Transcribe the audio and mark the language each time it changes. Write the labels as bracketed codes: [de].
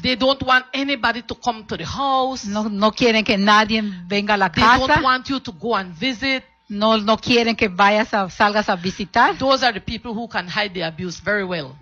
[en] They don't want anybody to come to the house. [es] No quieren que nadie venga a la casa. [en] They don't want you to go and visit. [es] No quieren que salgas a visitar. [en] Those are the people who can hide the abuse very well.